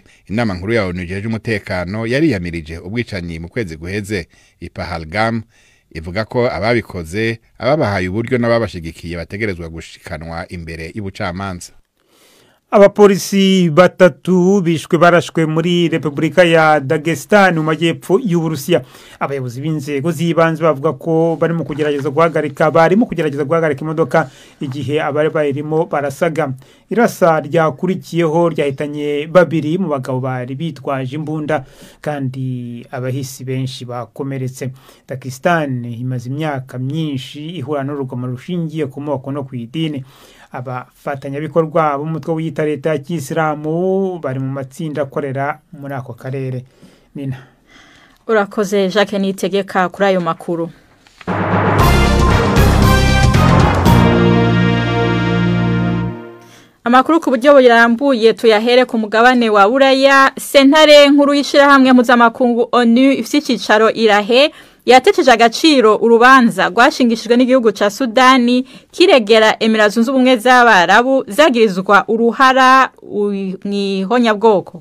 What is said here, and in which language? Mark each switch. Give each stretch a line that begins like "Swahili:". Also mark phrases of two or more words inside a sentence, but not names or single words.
Rundi: Inama nkuru ya ONU ijeje umutekano yari yamirije ubwicanyi mu kwezi guheze i Pahalgam, ivuga ko ababikoze ababahaye uburyo n'ababashigikiye bategerezwa gushikanwa imbere y'ubucamanza.
Kinyarwanda: Abapolisi batatu bishwe barashwe muri Republika ya Dagestan mu majyepfo y'Uburusiya. Abayobozi b'inzego z'ibanze bavuga ko barimo kugerageza guhagarika imodoka igihe abari bayirimo barasaga. Irasa ryakurikiyeho ryahitanye babiri mu bagabo bari bitwaje imbunda kandi abahisi benshi bakomeretse. Dagestan imaze imyaka myinshi ihura n'urugomo rushingiye ku moko no ku idini. Abafatanyabikorwa b'umutwe w'ita leta ya Kisilamu bari mu matsinda akorera muri ako karere.
Rundi: Nina urakoze Jacques Nitegeka kuri ayo makuru. Amakuru ku buryo burambuye tuyahere ku mugabane wa Buraya. Sentare nkuru y'ishirahamwe mpuzamakungu ONU ifite icicaro Irahe yateteje agaciro urubanza rwashingishijwe n'igihugu ca Sudani kiregera Emirates Zunze Ubumwe z'Abarabu zagirizwa uruhara mw'ihonyabwoko.